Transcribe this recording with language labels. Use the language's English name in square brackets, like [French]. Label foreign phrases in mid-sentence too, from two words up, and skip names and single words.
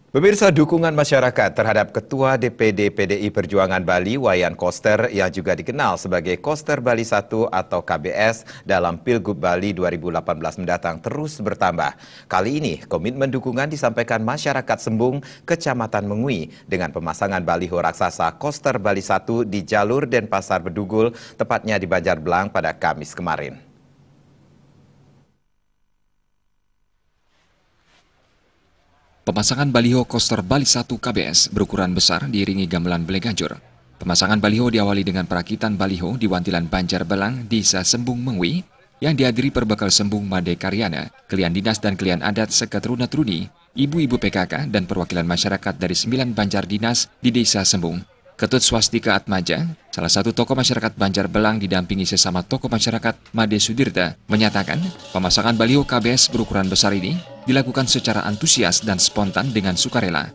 [Indonesian] Pemirsa, dukungan masyarakat terhadap Ketua DPD PDI Perjuangan Bali, Wayan Koster, yang juga dikenal sebagai Koster Bali 1 atau KBS dalam Pilgub Bali 2018 mendatang terus bertambah. Kali ini, komitmen dukungan disampaikan masyarakat Sembung, Kecamatan Mengui, dengan pemasangan baliho raksasa Koster Bali 1 di jalur Denpasar Bedugul, tepatnya di Banjarbelang pada Kamis kemarin. Pemasangan baliho Koster Bali 1 KBS berukuran besar diiringi gamelan Bleganjur. Pemasangan baliho diawali dengan perakitan baliho di Wantilan Banjarbelang, Desa Sembung Mengui, yang dihadiri Perbekal Sembung Made Karyana, Kelian Dinas dan Kelian Adat Seketruna-Truni, ibu-ibu PKK dan perwakilan masyarakat dari 9 Banjar Dinas di Desa Sembung. Ketut Swastika Atmaja, salah satu tokoh masyarakat Banjarbelang didampingi sesama tokoh masyarakat Made Sudirta, menyatakan pemasangan baliho KBS berukuran besar ini dilakukan secara antusias dan spontan dengan sukarela.